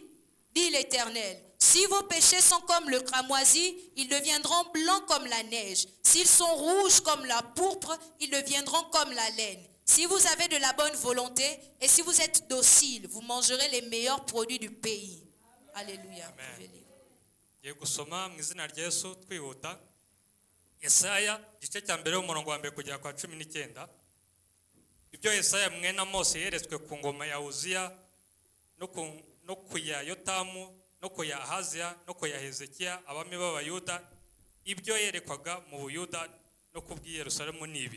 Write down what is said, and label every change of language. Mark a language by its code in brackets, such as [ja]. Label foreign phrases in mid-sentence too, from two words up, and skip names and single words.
[fr] Dit l'Éternel, si vos péchés sont comme le cramoisi, ils deviendront blancs comme la neige. S'ils sont rouges comme la pourpre, ils deviendront comme la laine. Si vous avez de la bonne volonté et si vous êtes docile, vous mangerez les meilleurs produits du pays. Alléluia. [rw] Gusoma mu izina rya Yesu twihuta. Yesaya igice cya mbere umurongo wa mbere kugera kwa 19. Ibyo Yesaya mwene Mose yeretswe ku ngoma ya Uziya no ku ya Yotamu no ku ya Ahaziya no ku ya Hezekiya abami b'Abayuda, ibyo yerekwaga mu Buyuda no ku bw'i Yerusalemu nibi.